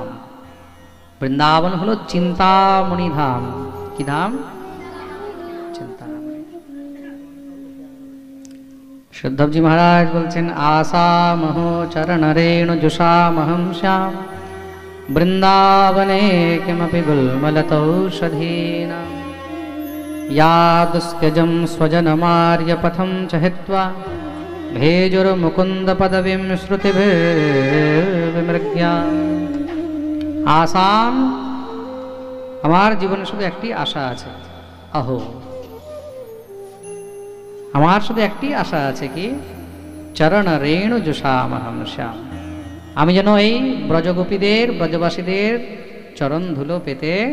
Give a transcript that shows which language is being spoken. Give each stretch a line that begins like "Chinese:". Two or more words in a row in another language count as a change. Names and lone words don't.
Bangla: বৃন্দাবন হলো চিন্তামণি ধাম। কি ধাম? চিন্তামণি। শুদ্ধবজি মহারাজ বলছেন
Sanskrit: আসামহ চরণ রেণু জুষামহম শ্যাম বৃন্দাবনে কিমপি গুল্মলতৌষধীনাম यादुस्त्यजं स्वजनमार्यपथं च हित्वा भेजुर्मुकुन्द पदवीं श्रुतिभिर्विमृग्या।
Bangla: आसाम, আমার জীবনে শুধু একটি আশা আছে। আহো, আমার শুধু একটি আশা আছে, কি?
Sanskrit: চরণ রেণু জুষামহম শ্যাম,
Bangla: আমি যেন এই ব্রজগোপীদের ব্রজবাসীদের চরণ ধুলো পেতে।